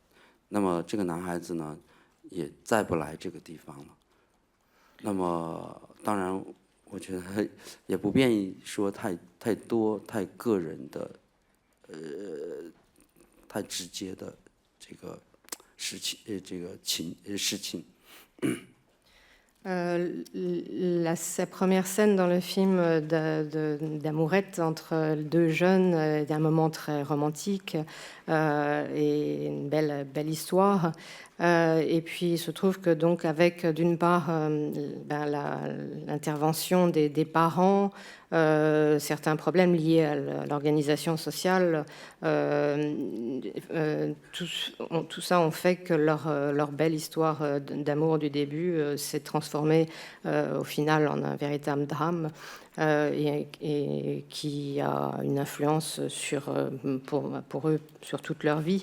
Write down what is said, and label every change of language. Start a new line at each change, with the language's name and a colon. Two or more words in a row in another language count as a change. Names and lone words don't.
Chinese: 那么这个男孩子呢，也再不来这个地方了。那么当然，我觉得也不便于说太多太个人的，太直接的这个事情，事情。
French: Sa première scène dans le film d'amourette entre deux jeunes est un moment très romantique et une belle histoire. Et puis il se trouve que donc avec d'une part l'intervention des parents, certains problèmes liés à l'organisation sociale, tout ça ont fait que leur belle histoire d'amour du début s'est transformée au final en un véritable drame et qui a une influence pour eux sur toute leur vie.